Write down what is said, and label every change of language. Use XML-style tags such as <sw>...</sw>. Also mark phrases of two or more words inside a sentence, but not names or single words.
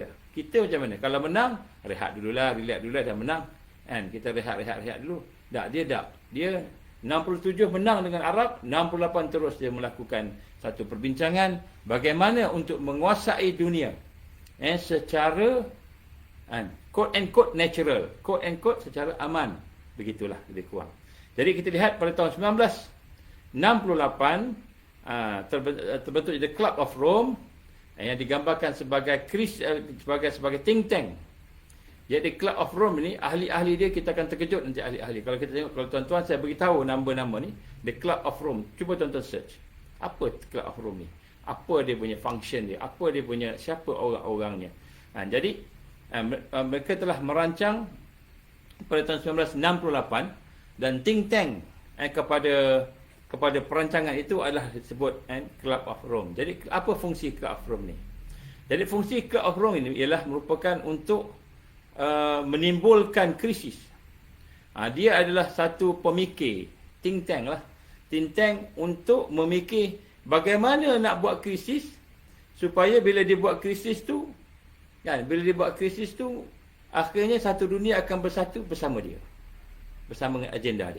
<ms>Kita macam mana? Kalau menang, rehat dululah, relax dululah, dah menang. Kita rehat dulu. Dia 67 menang dengan Arab, 68 terus dia melakukan satu perbincangan bagaimana untuk menguasai dunia secara</ms> <en>quote and quote natural, quote and quote</en> <ms>secara aman, begitulah lebih kurang. Jadi kita lihat pada tahun 1968 terbentuk The Club of Rome, yang digambarkan sebagai sebagai</ms> <en>think tank.</en> <ms>Jadi Club of Rome ni, ahli-ahli dia kita akan terkejut nanti ahli-ahli. Kalau kita tengok, kalau tuan-tuan saya beritahu nama-nama ni, The Club of Rome, cuba tuan-tuan search. Apa Club of Rome ni? Apa dia punya function dia? Apa dia punya, siapa orang-orangnya? Jadi mereka telah merancang pada tahun 1968, dan</ms> <en>think tank</en> <ms>kepada perancangan itu adalah disebut Club of Rome. Jadi apa fungsi Club of Rome ni? Jadi fungsi Club of Rome ini ialah merupakan untuk menimbulkan krisis. Dia adalah satu pemikir,</ms> <en>think tank</en> <ms>lah.</ms> <en>Think tank</en> <ms>untuk memikir bagaimana nak buat krisis supaya bila dia buat krisis tu, bila dia buat krisis tu, akhirnya satu dunia akan bersatu bersama dia, bersama dengan agenda dia.</ms>